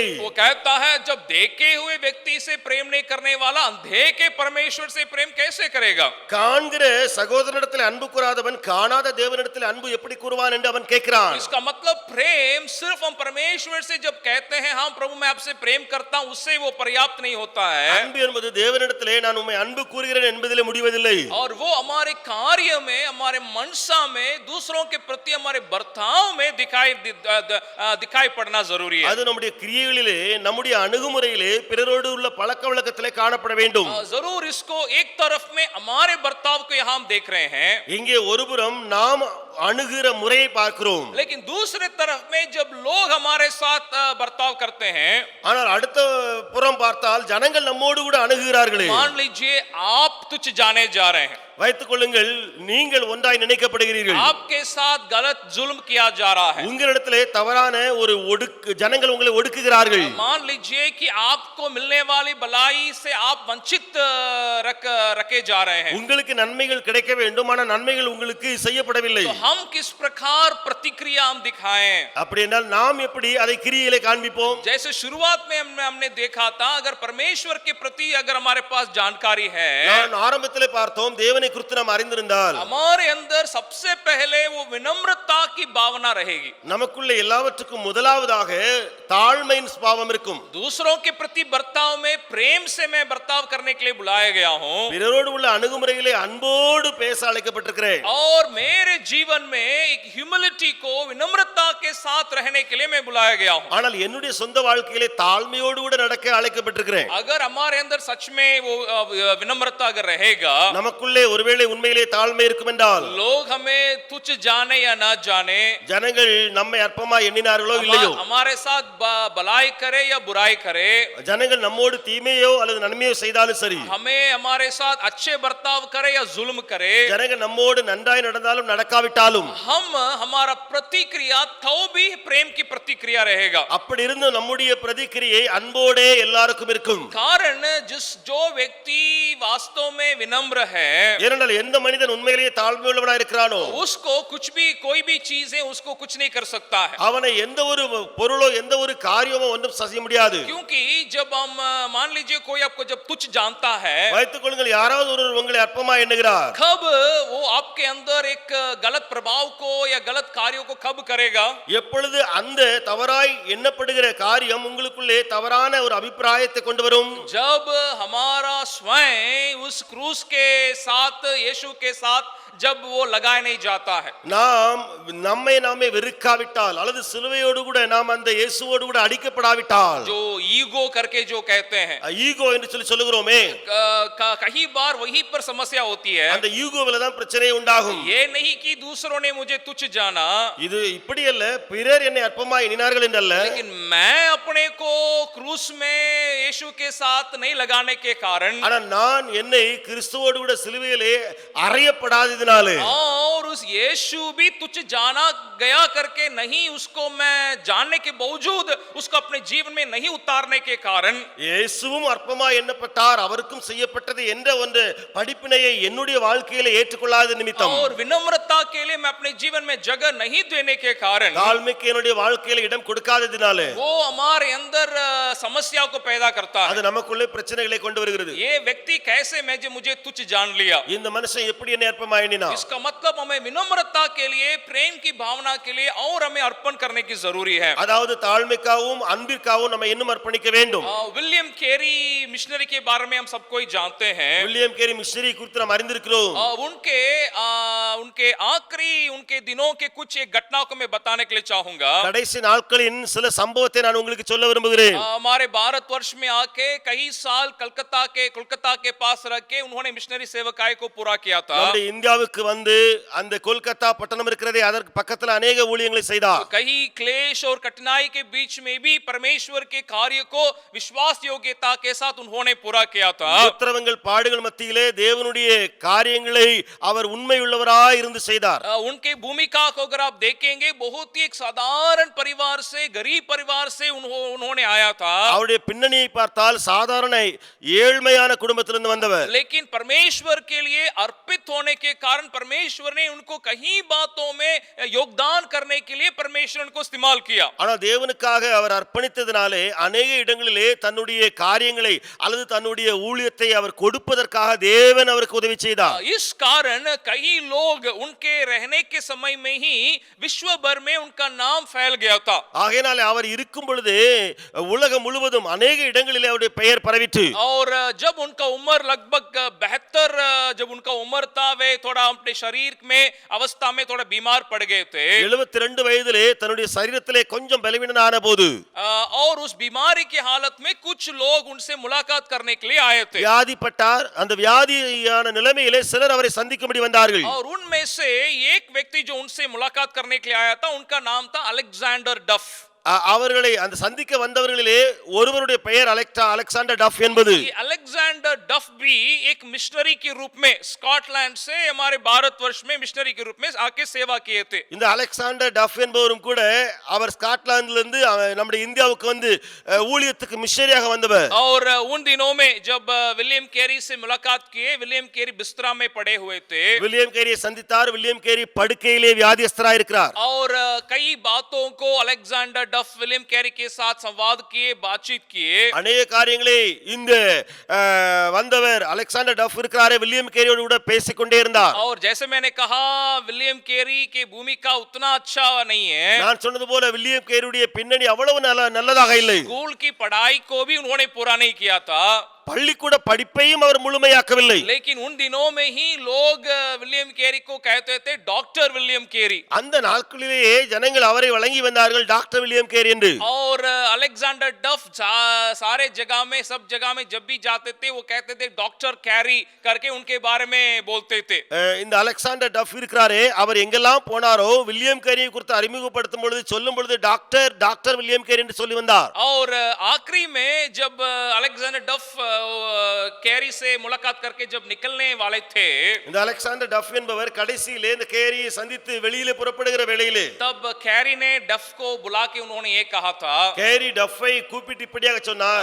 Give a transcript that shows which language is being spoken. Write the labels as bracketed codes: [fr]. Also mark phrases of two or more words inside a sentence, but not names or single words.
[hi] वो कहता है जब देखे हुए व्यक्ति से प्रेम नहीं करने वाला अंधे के परमेश्वर से प्रेम कैसे करेगा? [ta] காண்கிற சகோதரனிடத்தில் அன்பு கூறாதவன் காணாத தேவனிடத்தில் அன்பு எப்படி கூறுவான் என்று அவன் கேட்கிறான். [hi] इसका मतलब प्रेम सिर्फ हम परमेश्वर से जब कहते हैं हाँ प्रभु मैं आपसे प्रेम करता हूं, उससे वो पर्याप्त नहीं होता है। [ta] அன்பு என்பது தேவனிடத்திலே நான் உம்மை அன்பு கூறுகிறேன் என்பதிலே முடிவதில்லை. [hi] और वो हमारे कार्य में, हमारे मनसा में, दूसरों के प्रति हमारे बर्ताव में दिखाई पड़ना जरूरी है। [ta] அது நம்முடைய கிரியைகளிலே, நம்முடைய அணுகுமுறையிலே, பிறரோடு உள்ள பழக்கவழக்கத்திலே காணப்பட வேண்டும். [hi] जरूर इसको एक तरफ में हमारे बर्ताव को यहाँ हम देख रहे हैं, [ta] இங்கே ஒருபுறம் நாம் அணுகிற முறையை பார்க்கிறோம். [hi] लेकिन दूसरे तरफ में जब लोग हमारे साथ बर्ताव करते हैं, [ta] ஆனால் அடுத்த புறம் பார்த்தால் ஜனங்கள் நம்மோடு கூட அணுகுகிறார்களே. [hi] मान लीजिए आप तुच्छ जाने जा रहे हैं, [ta] வைத்துக் கொள்ளுங்கள், நீங்கள் ஒன்றாய் நினைக்கப்படுகிறீர்கள். [hi] आपके साथ गलत जुल्म किया जा रहा है। [ta] உங்களிடத்திலே தவறான ஒரு ஜனங்கள் உங்களை ஒடுக்குகிறார்கள். [hi] मान लीजिए कि आपको मिलने वाली भलाई से आप वंचित रखे जा रहे हैं, [ta] உங்களுக்கு நன்மைகள் கிடைக்க வேண்டும், ஆனால் நன்மைகள் உங்களுக்கு செய்யப்படவில்லை. [hi] तो हम किस प्रकार प्रतिक्रिया हम दिखाएं? [ta] அப்படி என்றால் நாம் எப்படி அதை கிரியையிலே காண்பிப்போம்? [hi] जैसे शुरुआत में हमने देखा था, अगर परमेश्वर के प्रति अगर हमारे पास जानकारी है, [ta] நான் ஆரம்பத்திலே பார்த்தோம், தேவனை குறித்து நாம் அறிந்திருந்தால் [hi] हमारे अंदर सबसे पहले वो विनम्रता की भावना रहेगी। [ta] நமக்குள்ள எல்லாவற்றுக்கும் முதலாவதாக தாழ்மையின் சுபாவம் இருக்கும். [hi] दूसरों के प्रति बर्ताव में प्रेम से मैं बर्ताव करने के लिए बुलाया गया हूँ, [ta] பிறரோடு உள்ள அணுகுமுறையிலே அன்போடு பேச அழைக்கப்பட்டிருக்கிறேன். [hi] और मेरे जीवन में एक ह्यूमिलिटी को, विनम्रता के साथ रहने के लिए मैं बुलाया गया हूँ। [ta] ஆனால் என்னுடைய சொந்த வாழ்க்கையிலே தாழ்மையோடு கூட நடக்க அழைக்கப்பட்டிருக்கிறேன். [hi] अगर हमारे अंदर सच में वो विनम्रता अगर रहेगा, [ta] நமக்குள்ளே ஒருவேளை உண்மையிலே தாழ்மை இருக்கும் என்றால், [hi] लोग हमें तुच्छ जाने या ना जाने, [ta] ஜனங்கள் நம்மை அற்பமா எண்ணினார்களோ இல்லையோ, [hi] हमारे साथ भलाई करे या बुराई करे, [ta] ஜனங்கள் நம்மோடு தீமையோ அல்லது நன்மையோ செய்தாலும் சரி, [hi] हमें हमारे साथ अच्छे बर्ताव करे या जुल्म करे, [ta] ஜனங்கள் நம்மோடு நன்றாய் நடந்தாலும் நடக்காவிட்டாலும், [hi] हमारा प्रतिक्रिया तो भी प्रेम की प्रतिक्रिया रहेगा। [ta] அப்படி இருந்து நம்முடைய பிரதிக்கிரியை அன்போடே எல்லாருக்கும் இருக்கும். [hi] कारण जो व्यक्ति वास्तव में विनम्र है, [ta] ஏனென்றால் எந்த மனிதன் உண்மையிலேயே தாழ்மை உள்ளவனாய் இருக்கிறானோ, [hi] उसको कुछ भी, कोई भी चीज है उसको कुछ नहीं कर सकता है, [ta] அவனை எந்த ஒரு பொருளோ எந்த ஒரு காரியமோ ஒன்றும் செய்ய முடியாது. [hi] क्योंकि जब हम मान लीजिए कोई आपको जब तुच्छ जानता है, [ta] வைத்துக் கொள்ளுங்கள், யாராவது ஒருவர் உங்களை அற்பமா எண்ணுகிறார், [hi] कब वो आपके अंदर एक गलत प्रभाव को या गलत कार्यों को कब करेगा? [ta] எப்பொழுது அந்த தவறாய் எண்ணப்படுகிற காரியம் உங்களுக்குள்ளே தவறான ஒரு அபிப்பிராயத்தை கொண்டு வரும்? [hi] जब हमारा स्वयं उस क्रूस के साथ, यीशु के साथ जब वो लगाया नहीं जाता है, [ta] நாம் நம்மை நாமே வெறுக்காவிட்டால் அல்லது சிலுவையோடு கூட நாம் அந்த இயேசுவோடு கூட அடிக்கப்படாவிட்டால், [hi] जो ईगो करके जो कहते हैं, [ta] ஈகோ என்று சொல்லுகிறோமே, [hi] कई बार वहीं पर समस्या होती है। [ta] அந்த ஈகோவில தான் பிரச்சனை உண்டாகும். [hi] ये नहीं कि दूसरों ने मुझे तुच्छ जाना, [ta] இது இப்படி அல்ல, பிறர் என்னை அற்பமாய் எண்ணினார்கள் என்றல்ல, [hi] लेकिन मैं अपने को क्रूस में यीशु के साथ नहीं लगाने के कारण, [ta] ஆனா நான் என்னை கிறிஸ்துவோடு கூட சிலுவையிலே அறையப்படாததினாலே, [hi] और उस यीशु भी तुच्छ जाना गया करके नहीं, उसको मैं जानने के बावजूद उसको अपने जीवन में नहीं उतारने के कारण, [ta] இயேசுவும் அற்பமாய் எண்ணப்பட்டார், அவருக்கும் செய்யப்பட்டது என்ற ஒன்று படிப்பினையை என்னுடைய வாழ்க்கையில ஏற்றுக்கொள்ளாத நிமித்தம், [hi] और विनम्रता के लिए मैं अपने जीवन में जगह नहीं देने के कारण, [ta] தாழ்மைக்கு என்னுடைய வாழ்க்கையில இடம் கொடுக்காததினாலே [hi] वो हमारे अंदर समस्याओं को पैदा करता है। [ta] அது நமக்குள்ளே பிரச்சனைகளை கொண்டு வருகிறது. [hi] ये व्यक्ति कैसे मुझे तुच्छ जान लिया, [ta] இந்த மனுஷன் எப்படி என்னை அற்பமாய் எண்ணினான்? [hi] इसका मतलब हमें विनम्रता के लिए, प्रेम की भावना के लिए और हमें अर्पण करने की जरूरी है। [ta] அதாவது தாழ்மைக்காகவும் அன்பிற்காகவும் நம்ம இன்னும் அர்ப்பணிக்க வேண்டும். [hi] विलियम कैरी मिशनरी के बारे में हम सबको ही जानते हैं। [ta] வில்லியம் கேரி மிஷனரி குறித்து நாம் அறிந்திருக்கிறோம். [hi] उनके आखिरी उनके दिनों के कुछ एक घटनाओं को मैं बताने के लिए चाहूंगा। [ta] கடைசி நாட்களின் சில சம்பவத்தை நான் உங்களுக்கு சொல்ல விரும்புகிறேன். [hi] हमारे भारतवर्ष में आके कई साल कोलकाता के पास रह के उन्होंने मिशनरी सेवकाई को पूरा किया था। [ta] நம்முடைய இந்தியாவுக்கு வந்து அந்த கொல்கத்தா பட்டணம் இருக்கிறதே அதற்கு பக்கத்துல अनेक ஊழியங்களை செய்தார். [hi] कई क्लेश और कठिनाई के बीच में भी परमेश्वर के कार्य को विश्वास योग्यता के साथ उन्होंने पूरा किया था। [ta] உத்தரவங்கள் பாடுகள் மத்தியிலே தேவனுடைய காரியங்களை அவர் உண்மையுள்ளவராய் இருந்து செய்தார். [hi] उनके भूमिका को अगर आप देखेंगे बहुत ही एक साधारण परिवार से गरीब परिवार से उन्होंने आया था। [ta] அவருடைய பின்னணியை பார்த்தால் சாதாரண ஏழ்மையான குடும்பத்திலிருந்து வந்தவர். [hi] लेकिन परमेश्वर के लिए अर्पित होने के कारण परमेश्वर ने उनको कहीं बातों में योगदान करने के लिए परमेश्वर उनको इस्तेमाल किया। [ta] ஆனால் தேவனுக்காக அவர் அர்ப்பணித்ததினாலே अनेक இடங்களிலே தன்னுடைய காரியங்களை அல்லது தன்னுடைய ஊழியத்தை அவர் கொடுப்பதற்காக தேவன் அவருக்கு உதவி செய்தார். [hi] इस कारण कई लोग उनके रहने के समय में ही विश्व भर में उनका नाम फैल गया था। [ta] ஆகையால் அவர் இருக்கும் பொழுது உலகம் முழுவதும் अनेक இடங்களிலே அவருடைய பெயர் பரவிற்று. [hi] और जब उनका उम्र लगभग 72 जब उनका उम्र था वे थोड़ा अपने शरीर में अवस्था में थोड़ा बीमार पड़ गए थे। [ta] 72 வயதிலே தன்னுடைய சரீரத்திலே கொஞ்சம் பலவீனனான போது [hi] और उस बीमारी की हालत में कुछ लोग उनसे मुलाकात करने के लिए आए थे। [ta] வியாதிப்பட்டார். அந்த வியாதியான நிலைமையிலே சிலர் அவரை சந்திக்கும்படி வந்தார்கள். [hi] और उनमें से एक व्यक्ति जो उनसे मुलाकात करने के लिए आया था उनका नाम था अलेक्जेंडर डफ। [ta] அவர்களை அந்த சந்திக்க வந்தவர்களிலே ஒருவருடைய பெயர் அலெக்சாண்டர் டஃப் என்பது. [hi] अलेक्जेंडर डफ भी एक मिशनरी के रूप में स्कॉटलैंड से हमारे भारतवर्ष में मिशनरी के रूप में आके सेवा किए थे। [ta] இந்த அலெக்சாண்டர் டஃப் என்பவரும் கூட அவர் ஸ்காட்லாந்திலிருந்து நம்முடைய இந்தியாவுக்கு வந்து ஊழியத்துக்கு மிஷனரியாக வந்தவர். [hi] और उन दिनों में जब विलियम कैरी से मुलाकात किए विलियम कैरी बिस्तरा में पड़े हुए थे। [ta] வில்லியம் கேரியை சந்தித்தார். வில்லியம் கேரி படுக்கையிலே வியாதியஸ்தராய் இருக்கிறார். [hi] और कई बातों को अलेक्जेंडर डफ विलियम कैरी के साथ संवाद किए बातचीत किए। [ta] अनेक காரியங்களை இந்த வந்தவர் அலெக்சாண்டர் டஃப் இருக்கிறாரே வில்லியம் கேரியோடு கூட பேசிக்கொண்டே இருந்தார். [hi] और जैसे मैंने कहा विलियम कैरी की भूमिका उतना अच्छा नहीं है। [ta] நான் சொன்னது போல வில்லியம் கேரியுடைய பின்னணி அவ்வளவு நல்லதாக இல்லை. [hi] स्कूल की पढ़ाई को भी उन्होंने पूरा नहीं किया था। [ta] பள்ளிக்கூட படிப்பையும் அவர் முழுமையாக்கவில்லை. [hi] लेकिन उन दिनों में ही लोग विलियम कैरी को कहते थे डॉक्टर विलियम कैरी। [ta] அந்த நாட்களிலேயே ஜனங்கள் அவரை வழங்கி வந்தார்கள் டாக்டர் வில்லியம் கேரி என்று. [hi] और अलेक्जेंडर डफ सारे जगह में सब जगह में जब भी जाते थे वो कहते थे डॉक्टर कैरी करके उनके बारे में बोलते थे। [ta] இந்த அலெக்சாண்டர் டஃப் இருக்கிறாரே அவர் எங்கெல்லாம் போனாரோ வில்லியம் கேரியை குறித்து அறிமுகப்படுத்தும் பொழுது சொல்லும் பொழுது டாக்டர் வில்லியம் கேரி என்று சொல்லி வந்தார். [hi] और आखिरी में जब अलेक्जेंडर डफ कैरी से मुलाकात करके जब निकलने वाले थे [ta] இந்த அலெக்சாண்டர் டஃப் என்பவர் கடைசியிலே இந்த கேரியை சந்தித்து வெளியிலே புறப்படுகிற வேளையிலே [hi] तब कैरी ने डफ को बुला के उन्होंने ये कहा था [ta] கேரி டஃப்பை கூப்பிட்டு இப்படியாக சொன்னார்